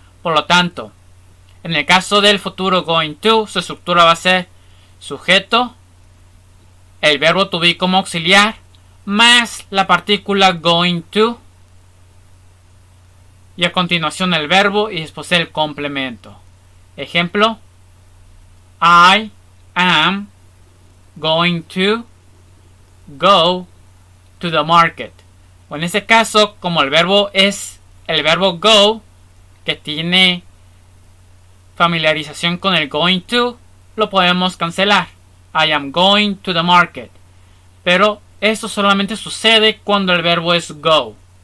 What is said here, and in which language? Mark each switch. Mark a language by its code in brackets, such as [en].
[es] Por lo tanto, en el caso del futuro going to, su estructura va a ser sujeto, el verbo to be como auxiliar, más la partícula going to, y a continuación el verbo y después el complemento. [en] Ejemplo: I am going to go to the market. [es] O en este caso, como el verbo es el verbo go, que tiene familiarización con el going to, lo podemos cancelar. [en] I am going to the market. [es] Pero esto solamente sucede cuando el verbo es go.